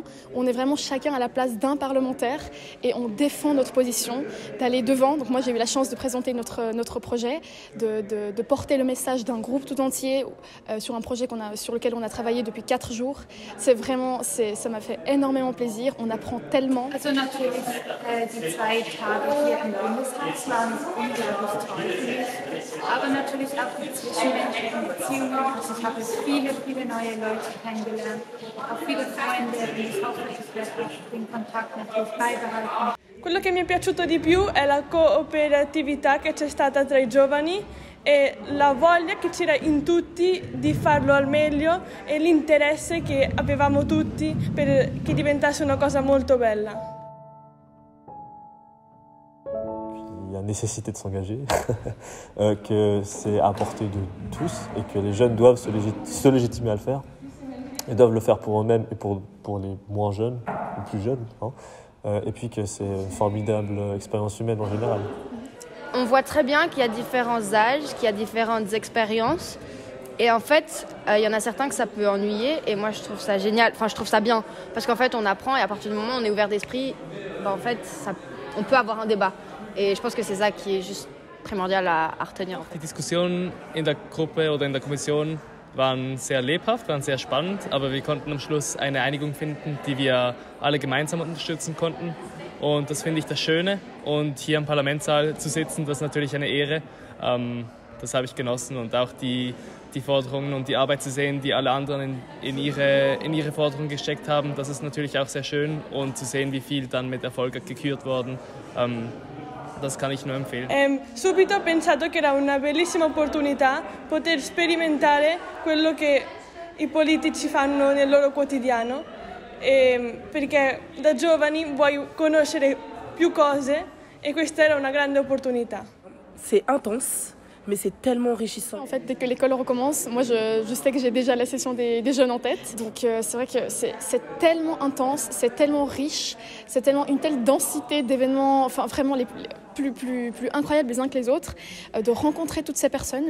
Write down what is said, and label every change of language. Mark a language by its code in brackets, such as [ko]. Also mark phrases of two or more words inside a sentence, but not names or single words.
[fr] On est vraiment chacun à la place d'un parlementaire et on défend notre position, d'aller devant. Donc moi j'ai eu la chance de présenter notre projet, de porter le message d'un groupe tout entier sur un projet sur lequel on a travaillé depuis 4 jours. C'est vraiment, ça m'a fait énormément plaisir. On apprend tellement. [de] Also natürlich, die 2 Tage hier im Bundeshaus waren unglaublich toll für mich. Aber natürlich auch die zwischenmenschlichen Beziehungen. Also ich habe viele neue Leute kennengelernt, auch viele Freunde, und ich hoffe, ich werde auch den Kontakt natürlich beibehalten. [it] Quello che mi è piaciuto di più è la cooperatività che c'è stata tra i giovani e la voglia che c'era in tutti di farlo al meglio e l'interesse che avevamo tutti per che diventasse una cosa molto bella. [fr] Il y a nécessité de s'engager, que c'est à portée de tous et que les jeunes doivent se légitimer à le faire et doivent le faire pour eux-mêmes et pour les moins jeunes, ou plus jeunes, hein, et puis que c'est une formidable expérience humaine en général. On voit très bien qu'il y a différents âges, qu'il y a différentes expériences. Et en fait, il y en a certains que ça peut ennuyer. Et moi, je trouve ça génial. Enfin, je trouve ça bien. Parce qu'en fait, on apprend et à partir du moment où on est ouvert d'esprit, en fait, on peut avoir un débat. Et je pense que c'est ça qui est juste primordial à retenir. En fait. [de] Die Diskussionen in der Gruppe oder in der Kommission waren sehr lebhaft, waren sehr spannend. Aber wir konnten am Schluss eine Einigung finden, die wir alle gemeinsam unterstützen konnten. Und das finde ich das Schöne. Und hier im Parlamentssaal zu sitzen, das ist natürlich eine Ehre. Das habe ich genossen. Und auch die Forderungen und die Arbeit zu sehen, die alle anderen in ihre Forderungen gesteckt haben, das ist natürlich auch sehr schön. Und zu sehen, wie viel dann mit Erfolg gekürt worden, das kann ich nur empfehlen. [it] Subito ho pensato che era una bellissima opportunità poter sperimentare quello che i politici fanno nel loro quotidiano, perché da giovani vuoi conoscere più cose e questa era una grande opportunità. [fr] C'est intense, mais c'est tellement enrichissant. En fait, dès que l'école recommence, moi je sais que j'ai déjà la session des jeunes en tête. Donc c'est vrai que c'est tellement intense, c'est tellement riche, c'est tellement une telle densité d'événements, enfin vraiment les plus incroyables les uns que les autres, de rencontrer toutes ces personnes.